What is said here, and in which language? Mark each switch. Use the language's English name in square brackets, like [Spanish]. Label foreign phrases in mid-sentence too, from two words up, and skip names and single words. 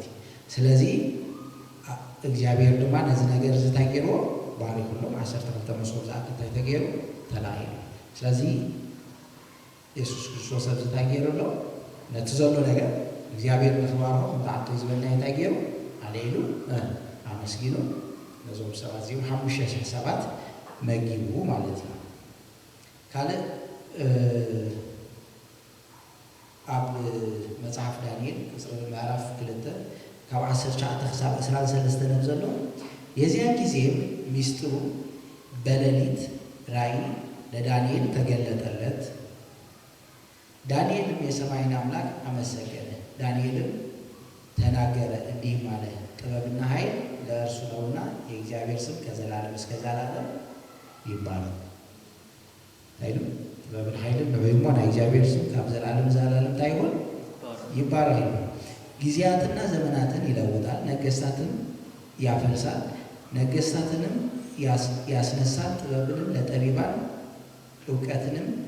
[Tigrinya] እዩ ስለዚ እግዚአብሔር ድማ ነዚ ነገር ዝታጌርዎ ባሪኹሎም 12 መሶብ ዝኣክል ተገይሩ ተላሂሉ ስለዚ ኢየሱስ ክርስቶስ ዝታጌሩሎ ነቲ ዘሎ ነገር እግዚአብሔር ንኽባርኮ እንታዓቶ ዝበልና ይታጌሩ አለይሉ አመስጊኑ ነዞም ሰባት እዚኦም 5,000 ሰባት መጊቡ ማለት እዩ ካልእ ኣብ መጽሐፍ ዳንኤል ምዕራፍ 2 ካብ 19 ክሳብ 23 ነብ ዘሎ [Amharic] የዚያን ጊዜም ሚስጥሩ በሌሊት ራእይ ለዳንኤል ተገለጠለት ዳንኤልም የሰማይን አምላክ አመሰገነ ዳንኤልም ተናገረ እንዲህም አለ ጥበብና ኃይል ለእርሱ ነውና የእግዚአብሔር ስም ከዘላለም እስከ ዘላለም ይባላል አይደል ጥበብና ኃይል በበይሞና የእግዚአብሔር ስም ከዘላለም ዘላለም ታይሆን ይባላል ጊዜያትና ዘመናትን ይለውጣል ነገስታትን ያፈልሳል ነገስታትንም ያስነሳል ጥበብንም ለጠቢባን ዕውቀትንም